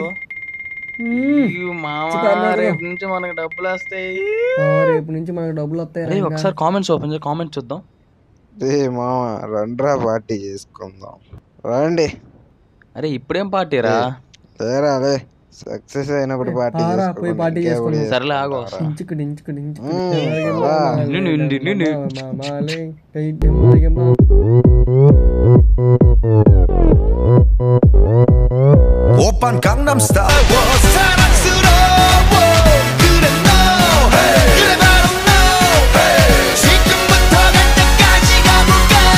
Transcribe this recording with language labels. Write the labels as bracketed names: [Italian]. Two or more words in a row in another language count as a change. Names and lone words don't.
[Telugu] రేపు నుంచి మనకు డబ్బులు వస్తాయి. రేపు నుంచి మనకు డబ్బులు వస్తాయి. ఒకసారి [English] comments open [Telugu] చేయి, కామెంట్స్ చూద్దాం. మామ రండ్రా, పార్టీ చేసుకుందాం రండి. అరే ఇప్పుడేం పార్టీరా? అదే సక్సెస్ అయినప్పుడు పార్టీ చేసుకుందాం. సర్లే ఆగో. [Korean] 오빤 강남스타일 사랑스러워 그래 no 그래 바로 no 지금부터 갈 때까지 가볼까.